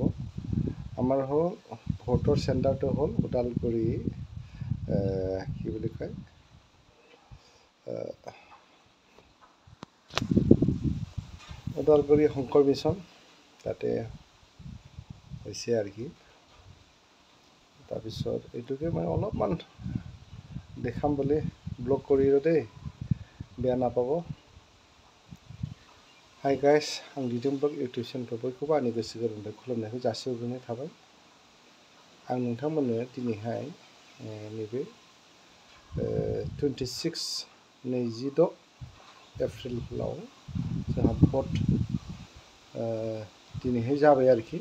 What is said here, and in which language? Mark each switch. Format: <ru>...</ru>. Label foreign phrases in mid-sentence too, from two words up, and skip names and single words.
<as>আমাৰ হ'ল ভোটৰ চেণ্টাৰটো হ'ল ওদালগুৰি কি বুলি কয় ওদালগুৰি শংকৰ মিছন, তাতে হৈছে আৰু কি। তাৰপিছত এইটোকে মই অলপমান দেখাম বুলি ব্লগ কৰিলোঁ দেই, বেয়া নাপাব।</as> <en>hi guys,</en> <brx>आं दिदोमब्लग</brx> <en>YouTube channel</en> <brx>बयखौबो आंनि गोसो गोरबोनिफ्राय खुलुमनायखौ जासिहरग्रोनाय थाबाय। आं नोंथांमोननो दिनैहाय नैबे 26 एप्रिलाव जोंहा भट दिनैहाय जाबाय आरोखि।</brx>